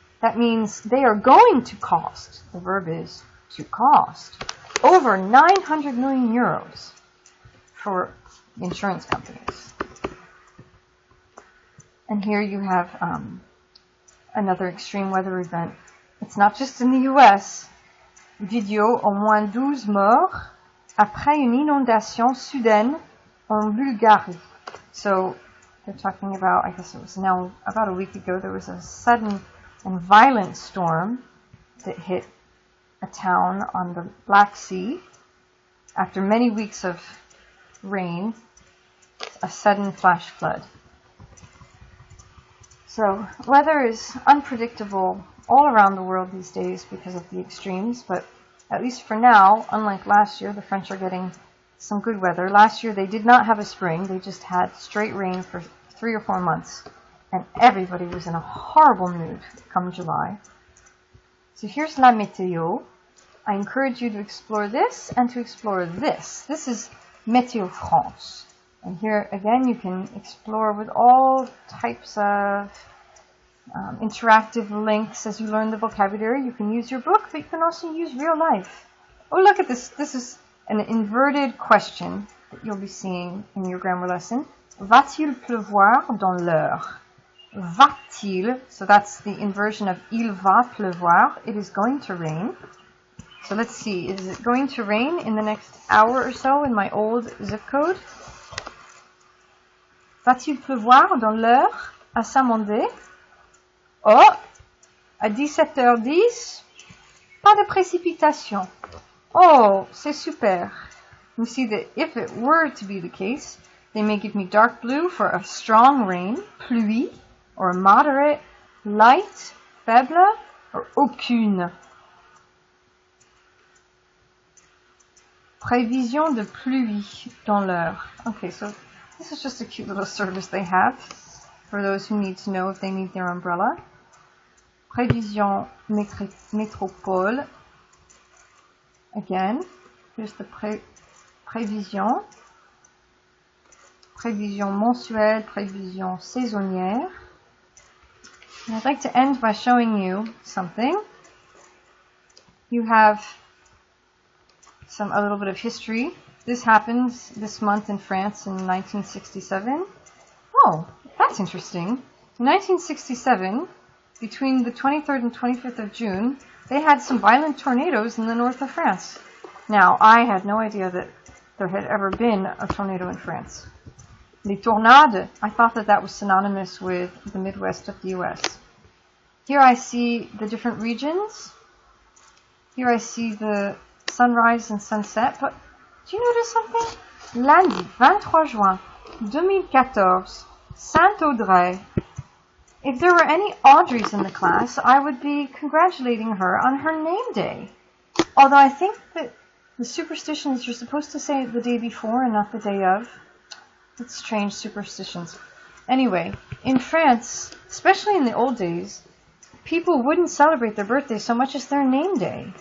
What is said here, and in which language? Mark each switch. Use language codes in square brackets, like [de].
[en] That means they are going to cost. The verb is to cost. Over 900 million euros for insurance companies. And here you have another extreme weather event. It's not just in the US. [fr] Video, au moins 12 morts après une inondation soudaine en Bulgarie. [en] So they're talking about, I guess it was now about a week ago, there was a sudden and violent storm that hit a town on the Black Sea. After many weeks of rain, a sudden flash flood. So weather is unpredictable all around the world these days because of the extremes, but at least for now, unlike last year, the French are getting some good weather. Last year they did not have a spring, they just had straight rain for 3 or 4 months, and everybody was in a horrible mood come July. So here's La Météo. I encourage you to explore this and to explore this. This is Météo France. And here again you can explore with all types of interactive links as you learn the vocabulary. You can use your book, but you can also use real life. Oh, look at this. This is an inverted question that you'll be seeing in your grammar lesson. [fr] Va-t-il pleuvoir dans l'heure? [en] Va-t-il, so that's the inversion of [fr] il va pleuvoir. [en] It is going to rain. So let's see, is it going to rain in the next hour or so in my old zip code? [fr] Va-t-il pleuvoir dans l'heure à Saint-Mandé? Oh, à 17h10, pas de précipitation. Oh, c'est super. [en] You see that if it were to be the case, they may give me dark blue for a strong rain, pluie, or moderate, light, faible, or aucune. [fr] Prévision de pluie dans l'heure. [en] Okay, so this is just a cute little service they have for those who need to know if they need their umbrella. [fr] Prévision métropole. [en] Again, here's the prévision. [fr] Prévision mensuelle, prévision saisonnière. [en] And I'd like to end by showing you something. You have a little bit of history. This happened this month in France in 1967. Oh, that's interesting. In 1967, between the 23rd and 25th of June, they had some violent tornadoes in the north of France. Now, I had no idea that there had ever been a tornado in France. [fr] Les tornades, [en] I thought that was synonymous with the Midwest of the US. Here I see the different regions. Here I see the sunrise and sunset, but do you notice something? [fr] Lundi, 23 juin, 2014, Saint-Audrey. [en] If there were any Audreys in the class, I would be congratulating her on her name day. Although I think that the superstition is you're supposed to say it the day before and not the day of. It's strange superstitions. Anyway, in France, especially in the old days, people wouldn't celebrate their birthday so much as their name day.